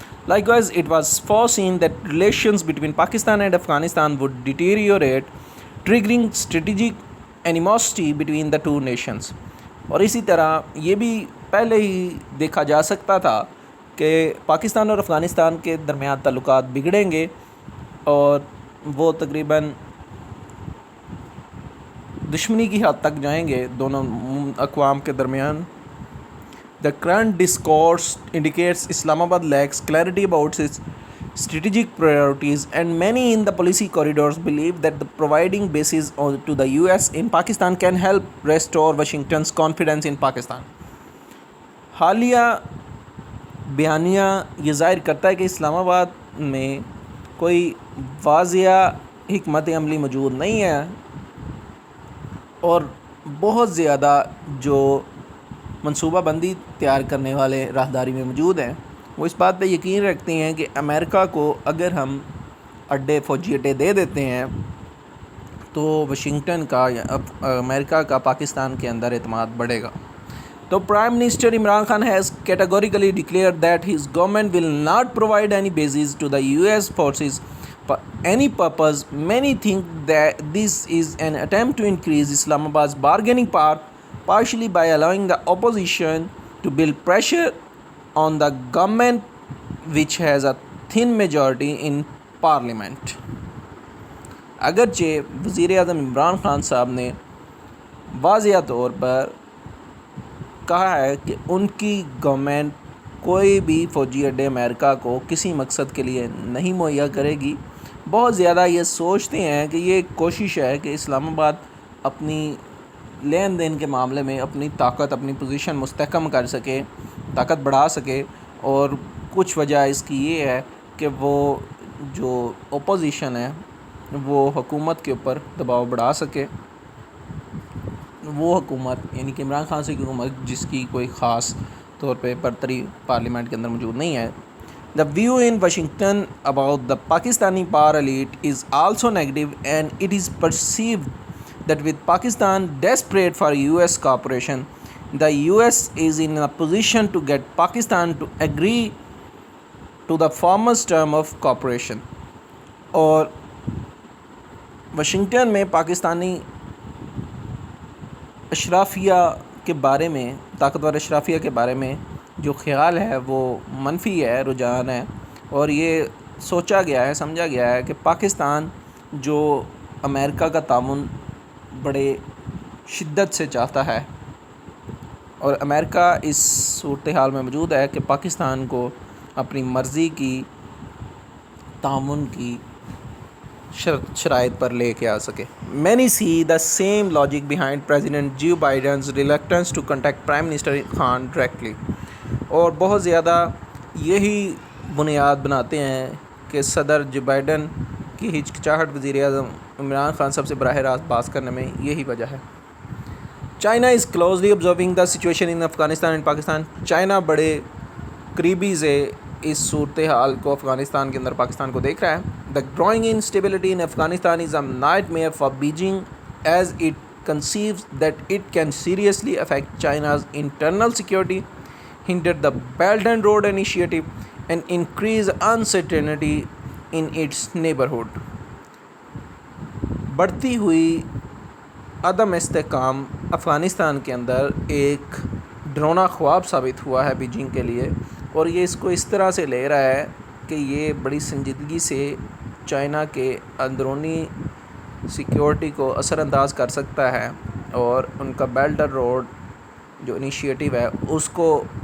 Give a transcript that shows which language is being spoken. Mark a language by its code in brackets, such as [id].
[en] Likewise, it was foreseen that relations between Pakistan and Afghanistan would deteriorate, triggering strategic animosity between the two nations. [ur] اور اسی طرح یہ بھی پہلے ہی دیکھا جا سکتا تھا کہ پاکستان اور افغانستان کے درمیان تعلقات بگڑیں گے، اور وہ تقریباً دشمنی کی حد تک جائیں گے دونوں اقوام کے درمیان. [en] The current discourse indicates Islamabad lacks clarity about its strategic priorities, and many in the policy corridors believe that the providing bases to the US in Pakistan can help restore Washington's confidence in Pakistan. [ur] حالیہ بیانیہ یہ ظاہر کرتا ہے کہ اسلام آباد میں کوئی واضح حکمت عملی موجود نہیں ہے، اور بہت زیادہ جو منصوبہ بندی تیار کرنے والے راہداری میں موجود ہیں، وہ اس بات پہ یقین رکھتے ہیں کہ امریکہ کو اگر ہم فوجی اڈے دے دیتے ہیں تو واشنگٹن کا یا امریکہ کا پاکستان کے اندر اعتماد بڑھے گا. [en] تو prime minister Imran Khan has categorically declared that his government will not provide any bases to the US forces for any purpose. Many think that this is an attempt to increase Islamabad's bargaining power, partially by allowing the opposition to build pressure on the government, which has a thin majority in parliament. [ur] اگرچہ وزیر اعظم عمران خان صاحب نے واضح طور پر کہا ہے کہ ان کی گورنمنٹ کوئی بھی فوجی اڈے امریکہ کو کسی مقصد کے لیے نہیں مہیا کرے گی، بہت زیادہ یہ سوچتے ہیں کہ یہ ایک کوشش ہے کہ اسلام آباد اپنی لین دین کے معاملے میں اپنی طاقت، اپنی پوزیشن مستحکم کر سکے، طاقت بڑھا سکے. اور کچھ وجہ اس کی یہ ہے کہ وہ جو اپوزیشن ہے وہ حکومت کے اوپر دباؤ بڑھا سکے. وہ حکومت یعنی کہ عمران خان سے کی حکومت جس کی کوئی خاص طور پہ برتری پارلیمنٹ کے اندر موجود نہیں ہے. [en] The view in Washington about the Pakistani power elite is also negative, and it is perceived that with Pakistan desperate for US cooperation, the US is in a position to get Pakistan to agree to the farmers term of cooperation. [ur] اور Washington میں پاکستانی اشرافیہ کے بارے میں، طاقتور اشرافیہ کے بارے میں جو خیال ہے وہ منفی ہے، رجحان ہے، اور یہ سوچا گیا ہے، سمجھا گیا ہے کہ پاکستان جو امریکہ کا تعاون بڑے شدت سے چاہتا ہے، اور امریکہ اس صورتحال میں موجود ہے کہ پاکستان کو اپنی مرضی کی تعاون کی شرائط پر لے کے آ سکے. [en] Many see the same logic behind President Joe Biden's reluctance to contact Prime Minister Khan directly. [ur] اور بہت زیادہ یہی بنیاد بناتے ہیں کہ صدر جو بائیڈن کی ہچکچاہٹ وزیر اعظم عمران خان صاحب سے براہ راست بات کرنے میں یہی وجہ ہے. [en] China is closely observing the situation in Afghanistan and Pakistan. [ur] China بڑے قریبی سے اس صورتحال کو افغانستان کے اندر پاکستان کو دیکھ رہا ہے. [en] The growing instability in Afghanistan is a nightmare for Beijing as it conceives that it can seriously affect China's internal security, hinder the Belt and Road Initiative, and increase uncertainty in its neighborhood. [ur] بڑھتی ہوئی عدم استحکام افغانستان کے اندر ایک ڈرونا خواب ثابت ہوا ہے بیجنگ کے لیے، اور یہ اس کو اس طرح سے لے رہا ہے کہ یہ بڑی سنجیدگی سے چائنا کے اندرونی سیکیورٹی کو اثر انداز کر سکتا ہے، اور ان کا بیلٹ اور روڈ جو انیشیٹو ہے اس کو